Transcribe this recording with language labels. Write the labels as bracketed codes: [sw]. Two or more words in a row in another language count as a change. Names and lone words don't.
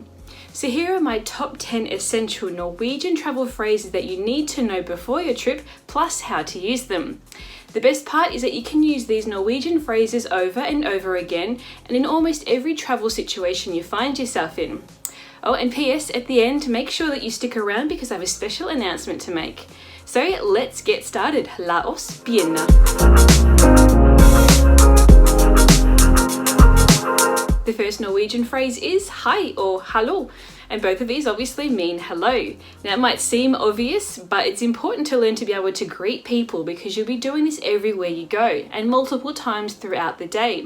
[en] So here are my top 10 essential Norwegian travel phrases that you need to know before your trip, plus how to use them. The best part is that you can use these Norwegian phrases over and over again and in almost every travel situation you find yourself in. Oh, and PS, at the end, make sure that you stick around because I have a special announcement to make. So let's get started. [no] La oss begynne. [en] The first Norwegian phrase is hi or hallo, and both of these obviously mean hello. Now it might seem obvious, but it's important to learn to be able to greet people because you'll be doing this everywhere you go and multiple times throughout the day.